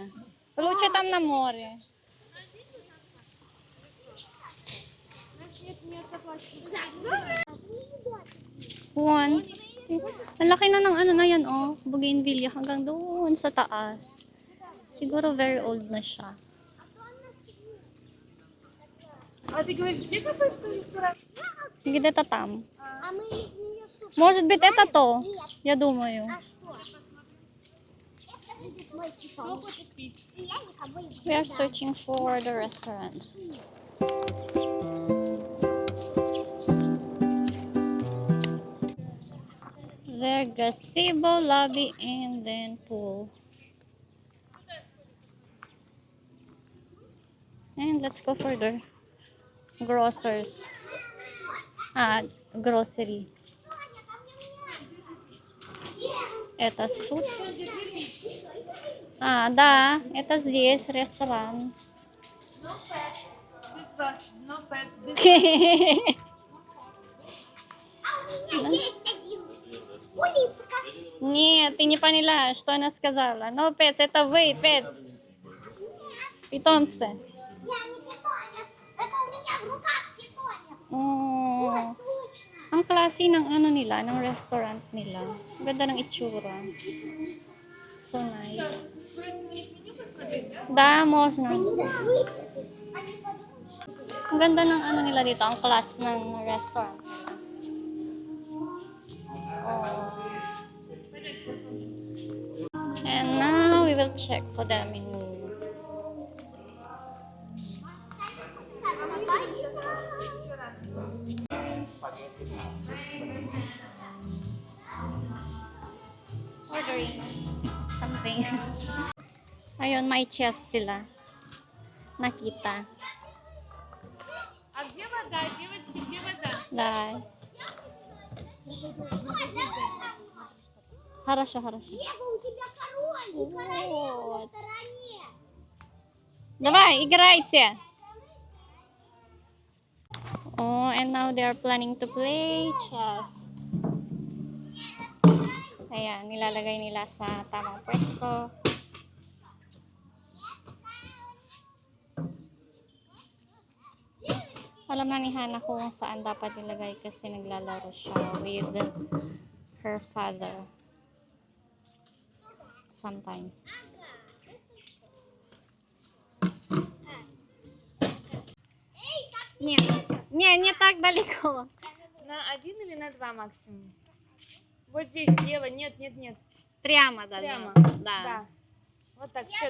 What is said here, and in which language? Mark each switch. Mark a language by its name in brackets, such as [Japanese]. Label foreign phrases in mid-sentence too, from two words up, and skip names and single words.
[Russian] Лучше там на море. [Filipino] Juan. Ang laki na ng ano na yan, oh. Bougainvillea hanggang doon sa taas. Siguro [English] very old [Filipino] na siya. [Russian] А ты говоришь, где какой-то ресторан? Где-то там. А мы из нее суп. Может быть, это то? Нет. Я думаю. А что? будет мой питомец. И я никого не [English] We are [Russian] предам. [English] searching for the restaurant. Their gazebo, lobby, and then pool. And let's go further. Grocers. Grocery. [Russian] Это Suits. Да, это здесь ресторан. [English] This one, no pets. This [Russian] А у меня есть один. Улитка. Нет, ты не поняла, что она сказала. [English] No pets, [Russian] это вы, pets. Питомцы. Я не питомец. Это у меня в руках питомец. [English] Oh, [Russian] Точно. [Filipino] ang klase ng ano nila, ng restaurant nila. Ang ganda ng itsura. [English] So nice. [Russian] Да, можно. Они закрыты. Они подумали, что [Filipino] Ang ganda ng ano nila dito, ang class ng restaurant nila. [English] Oh. And now we will check for the menu. Ordering something. [Filipino] Ayun, may chest sila. Nakita. [Russian] А где вода, девочки, где вода? Дай. Хорошо, хорошо. Ева, у тебя король и королева на Вот. стороне. Давай, играйте. [English] Oh, and now they are planning to play chess. [Filipino] Ayan, nilalagay nila sa tamang pwesto. Alam na ni Hana kung saan dapat nilagay kasi naglalaro siya [English] with her father. Sometimes. [Russian] Нет, не так далеко. На один или на два максимум? Вот здесь слева, нет, нет, нет. Прямо, да. Прямо. Да. Да. Вот так, все,